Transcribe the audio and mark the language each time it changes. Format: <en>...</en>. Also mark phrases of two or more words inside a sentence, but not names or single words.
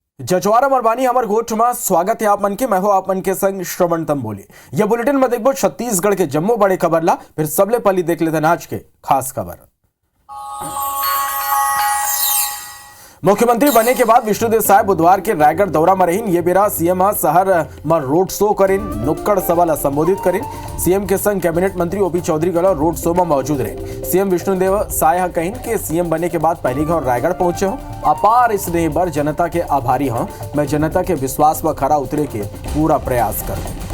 <hne>जजवारा मरवानी हमर गोठ में स्वागत है आप मन के। मैं हूं आप मन के संग श्रवण तंबोली। यह बुलेटिन में देखबो छत्तीसगढ़ के जम्मो बड़े खबर ला, फिर सबले पहले देख लेते आज के खास खबर। मुख्यमंत्री बने के बाद विष्णुदेव साय बुधवार के रायगढ़ दौरा में रहीन। ये बेरा सीएम शहर में रोड शो करें, नुक्कड़ सभा ला संबोधित करें। सीएम के संग कैबिनेट मंत्री ओपी चौधरी गलो रोड शो में मौजूद रहे। सीएम विष्णुदेव साय कहीं के सीएम बने के बाद पहली बार रायगढ़ पहुंचे हो। अपार स्नेह बर जनता के आभारी हूं। मैं जनता के विश्वास पर खरा उतरे के पूरा प्रयास करूं।</hne>